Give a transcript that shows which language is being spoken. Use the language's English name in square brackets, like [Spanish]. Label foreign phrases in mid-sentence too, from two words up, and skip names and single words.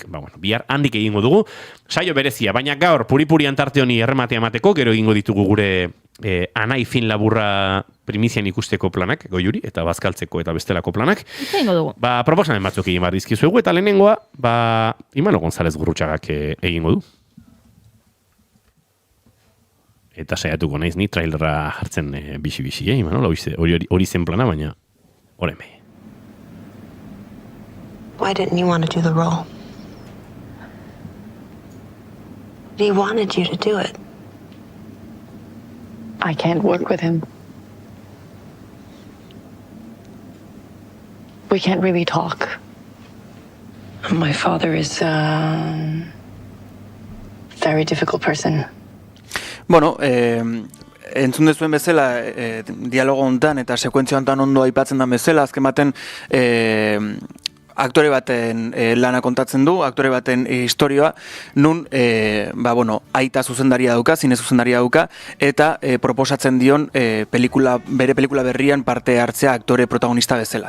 [Basque] Bihar handik egingo dugu, saio berezia, baina gaur puri-purian tarte honi errematea emateko, gero egingo ditugu gure Anai Fin Laburra primizian ikusteko planak, Goiuri, eta bazkaltzeko eta bestelako planak. Eta egingo dugu. Proposamen batzuk egin behar dizkizuegu, eta lehenengoa, Imanol González Gurrutxagak egingo du. Eta saiatuko naiz ni trailera hartzen bisi-bisi, Imanol, hori zen plana, baina horreme. [English] Why didn't you want to do the role? He wanted you to do it. I can't work with him. We can't really talk. My father is a very difficult person. [Basque] Bueno, entzun dezuen bezala, dialogo hontan eta sekuentzia hontan ondo aipatzen da bezala, azken baten aktore baten lana kontatzen du, aktore baten historioa, nun, aita zuzendaria dauka, zine zuzendaria dauka, eta proposatzen dion bere pelikula berrian parte hartzea aktore protagonista bezala.